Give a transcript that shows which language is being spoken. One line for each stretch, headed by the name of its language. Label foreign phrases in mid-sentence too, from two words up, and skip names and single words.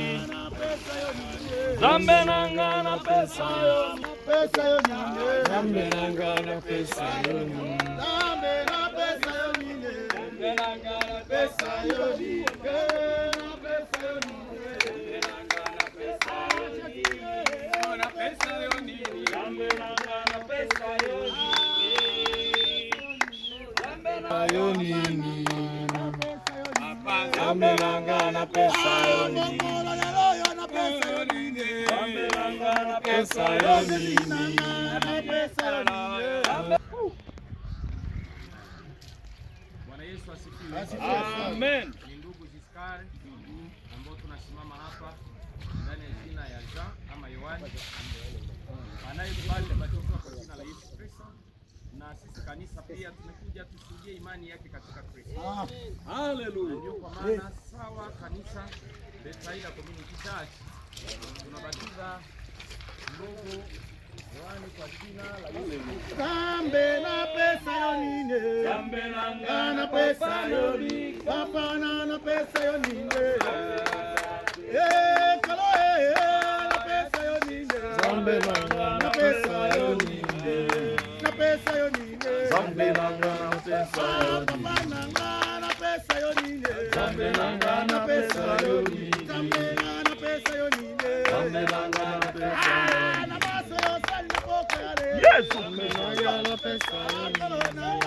Lingala: Zambe nanga na pesa yo nini Zambe nanga na pesa yo nini Zambe na pesa yo nini Zambe nanga na pesa yo nini na pesa yo nini nanga na pesa yo nini na pesa yo nini Zambe nanga na pesa yo nini Zambe nanga yo nini Zambe nanga na pesa yo nini pesa yo nini
Swahili: Bwana Yesu asifiwe. Amen. Ni ndugu Jiskari ambao tunasimama hapa ndani ya jina ya Jean ama Yohani anayekubali kubatizwa kwa jina la Yesu Kristo, na sisi kanisa pia tumekuja tushuhudie imani yake katika Kristo. Hallelujah. Ndio kwa maana sawa kanisa Bethsaida Community Church tunabatiza ndugu Yohani kwa jina la Yesu.
Lingala: Zambe na pesa yo nini Zambe na pesa yo nini Papa na pesa yo nini kalo na pesa yo nini Zambe na pesa yo nini na pesa yo nini Zambe na pesa yo nini Papa na pesa yo nini Zambe na pesa yo nini Zambe na pesa yo nini Zambe na pesa yo nini Yes, Zambe na pesa yo nini